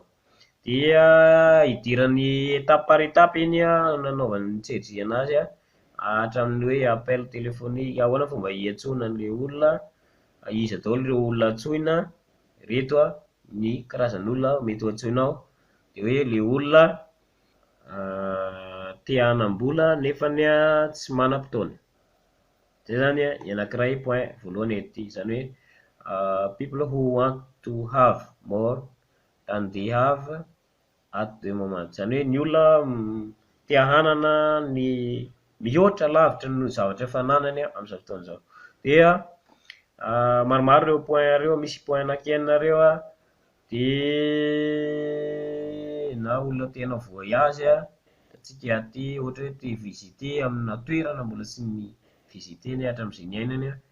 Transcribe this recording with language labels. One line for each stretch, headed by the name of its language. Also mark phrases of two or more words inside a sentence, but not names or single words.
Malagasy: Dia idiran'ny
French: étape par étape
Malagasy: iny nanaovany ny anazy hatramin'ny hoe
French: appel téléphonique,
Malagasy: ahoana fomba hiantsoana an'ilay olona, iza daholo ireo olona antsoina, reto ny karazan'olona mety ho antsoinao, dia hoe le olona te hanam-bola nefany tsy manam-potoana. Zay zany ny anankiray point voalohany ety, zany hoe
English: people who want to have more than they have at the moment,
Malagasy: zany hoe ny olona te hanana ny mihoatra lavitra ny zavatra efa ananany amin'izao fotoana izao. Dia maromaro ireo point ireo, misy point anankienina ireo dia na olona te hanao voyage tsika aty ohatra hoe te visiter amina toerana mbola tsy visiteny hatramin'izay niainany